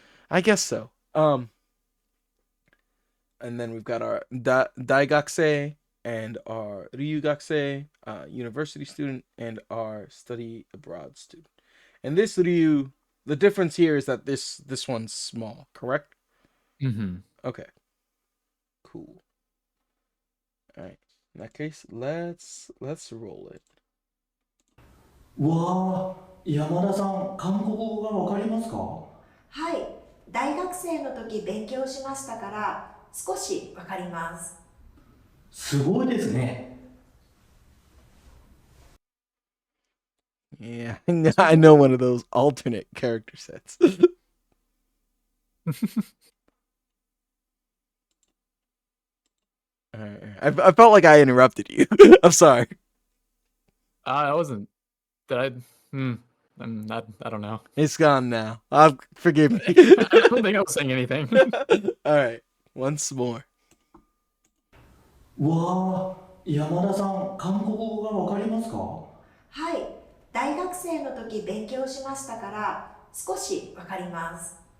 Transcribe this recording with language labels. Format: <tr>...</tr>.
<en>And then we've got our Daigakse and our Ryugakse, university student, and our study abroad student. And this Ryu, the difference here is that this one's small, correct? Mm-hmm. Okay. Cool. All right. In that case, let's roll it.</en> <ja>うわー、山田さん、韓国語がわかりますか？はい、大学生の時勉強しましたから少しわかります。すごいですね。</ja> <en>Yeah, I know one of those alternate character sets. I felt like I interrupted you. I'm sorry. I wasn't. Did I? I'm not. I don't know. It's gone now. Forgive me. I don't think I was saying anything. All right, once more.</en> <ja>うわー、山田さん、韓国語がわかりますか？はい、大学生の時勉強しましたから少しわかります。</ja>